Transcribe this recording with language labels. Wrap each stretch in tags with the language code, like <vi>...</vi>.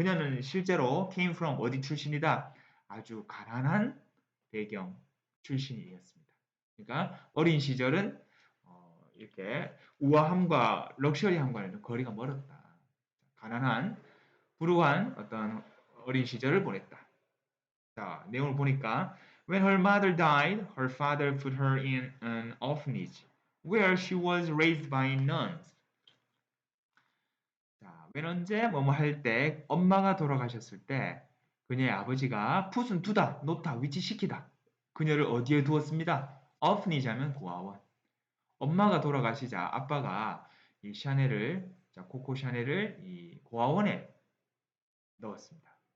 <ko>그녀는 실제로</ko> <en>came from</en> <ko>어디 출신이다? 아주 가난한 배경 출신이었습니다. 그러니까 어린 시절은 이렇게 우아함과 럭셔리함과는 거리가 멀었다. 가난한 불우한 어떤 어린 시절을 보냈다. 자, 내용을 보니까</ko> <en>When her mother died, her father put her in an orphanage where she was raised by nuns.</en> <ko>자, when 언제 뭐뭐 할 때 엄마가 돌아가셨을 때 그녀의 아버지가 풋은 두다, 놓다, 위치시키다. 그녀를 어디에 두었습니다. orphanage 하면 고아원. 엄마가 돌아가시자 아빠가 이 샤넬을 자, 코코 샤넬을 이 고아원에 넣었습니다.</ko>